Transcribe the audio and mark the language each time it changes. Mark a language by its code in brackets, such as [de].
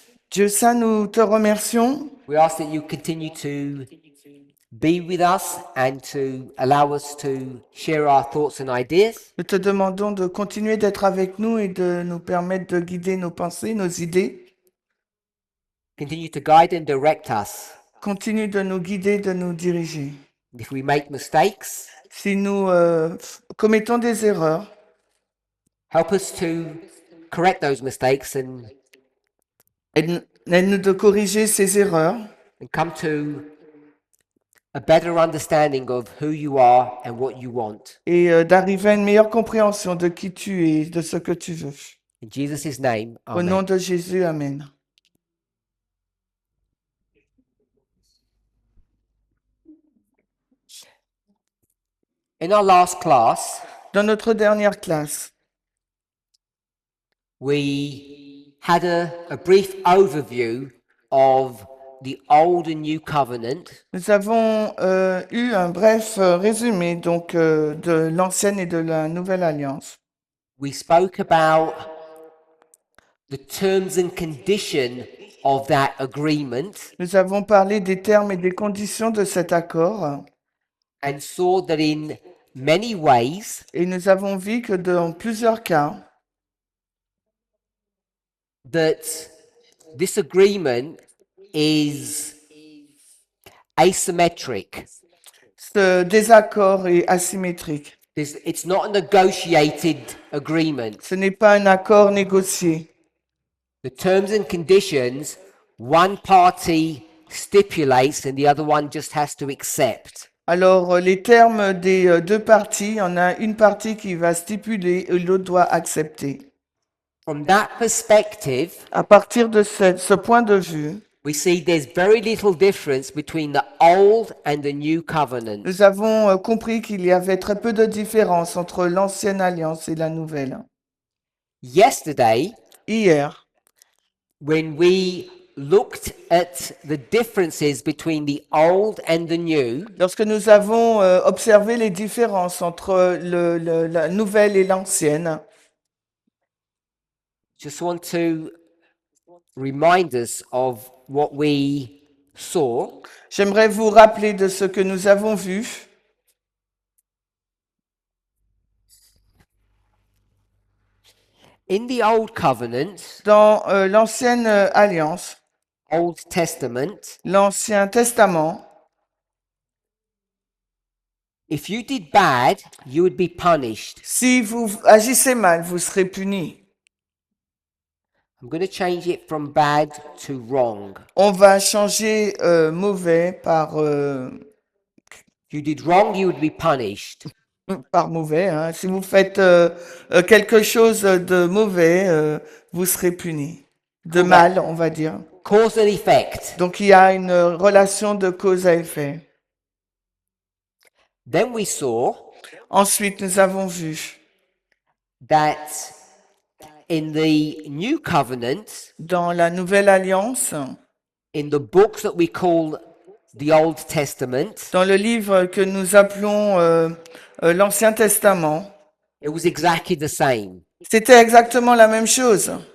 [fr] Dieu Saint, nous te remercions. [en] We ask that you continue to be with us and to allow us to share our thoughts and ideas. [fr] Nous te demandons de continuer d'être avec nous et de nous permettre de guider nos pensées, nos idées. [en] Continue to guide and direct us. [fr] Continue de nous guider, de nous diriger. [en] If we make mistakes, [fr] Si nous commettons des erreurs, [en] help us to correct those mistakes [fr] aide-nous de corriger ces erreurs [en] and come to a better understanding of who you are and what you want. [fr] et d'arriver à une meilleure compréhension de qui tu es, de ce que tu veux. [en] In Jesus' name, [fr] Au nom [en] amen. [fr] de Jésus, Amen. [en] In our last class, [fr] Dans notre dernière classe, [en] we had a brief overview of the Old and New Covenant, [fr] nous avons eu un bref résumé donc de l'ancienne et de la nouvelle alliance. [en] we spoke about the terms and condition of that agreement [fr] Nous avons parlé des termes et des conditions de cet accord [en] and saw that in many ways [fr] et nous avons vu que dans plusieurs cas, [en] that this agreement is asymmetric. [fr] ce désaccord est asymétrique. [en] It's not a negotiated agreement. [fr] Ce n'est pas un accord négocié. [en] The terms and conditions, one party stipulates and the other one just has to accept. [fr] Alors, les termes des deux parties, il y en a une partie qui va stipuler et l'autre doit accepter. [en] From that perspective, [fr] À partir de ce point de vue, [en] we see there's very little difference between the old and the new covenant. [fr] nous avons compris qu'il y avait très peu de différence entre l'ancienne alliance et la nouvelle. [en] Yesterday, [fr] Hier, [en] when we looked at the differences between the old and the new, [fr] lorsque nous avons observé les différences entre la nouvelle et l'ancienne, [en] just want to remind us of what we saw. [fr] j'aimerais vous rappeler de ce que nous avons vu. [en] In the Old Covenant, [fr] Dans l'ancienne alliance, [en] Old Testament, [fr] l'Ancien Testament, [en] if you did bad, you would be punished. [fr] si vous agissez mal, vous serez puni. [en] I'm going to change it from bad to wrong. [fr] On va changer mauvais [en] If you did wrong, you would be punished. [fr] par mauvais. Hein. Si vous faites quelque chose de mauvais, vous serez puni. De mal, on va dire. [en] Cause and effect. [fr] Donc il y a une relation de cause à effet. [en] Then we saw [fr] Ensuite, nous avons vu [en] that in the New Covenant, [fr] dans la Nouvelle Alliance, [en] in the books that we call the Old Testament, [fr] dans le livre que nous appelons l'Ancien Testament, [en] it was exactly the same. [fr] c'était exactement la même chose.